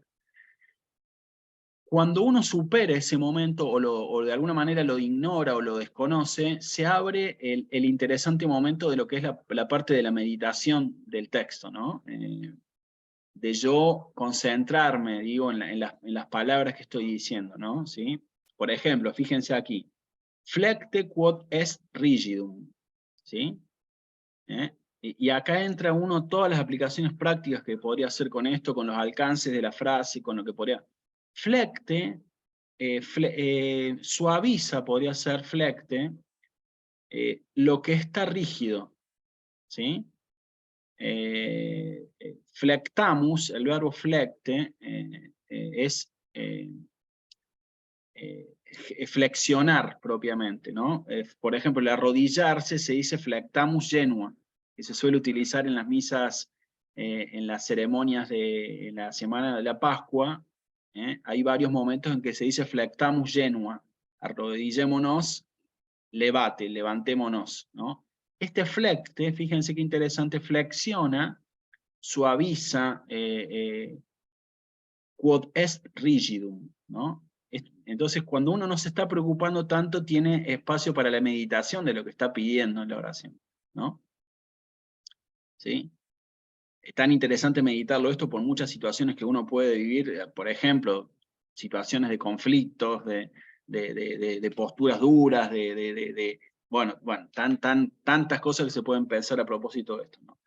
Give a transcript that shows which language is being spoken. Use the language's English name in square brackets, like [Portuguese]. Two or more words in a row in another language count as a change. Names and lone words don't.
[Spanish] Cuando uno supera ese momento o de alguna manera lo ignora o lo desconoce, se abre el interesante momento de lo que es la parte de la meditación del texto, ¿no? De yo concentrarme, digo, en las palabras que estoy diciendo, ¿no? ¿Sí? Por ejemplo, fíjense aquí, [Latin] flecte quod est rigidum, [Spanish] ¿sí? Y acá entra todas las aplicaciones prácticas que podría hacer con esto, con los alcances de la frase, con lo que podría... Flecte, suaviza, podría ser flecte, lo que está rígido, ¿sí? Flectamus, el verbo flecte, es flexionar propiamente, ¿no? Por ejemplo, el arrodillarse se dice [Latin] flectamus genua, [Spanish] que se suele utilizar en las misas, en las ceremonias de la semana de la Pascua. Hay varios momentos en que se dice [Latin] flectamus genua, [Spanish] arrodillémonos, levantémonos, ¿no? Este flecte, fíjense qué interesante, flexiona, suaviza, [Latin] quod est rigidum, [Spanish] ¿no? Entonces, cuando uno no se está preocupando tanto, tiene espacio para la meditación de lo que está pidiendo en la oración, ¿no? ¿Sí? Es tan interesante meditarlo esto por muchas situaciones que uno puede vivir, por ejemplo, situaciones de conflictos, de posturas duras, bueno, tantas cosas que se pueden pensar a propósito de esto, ¿no?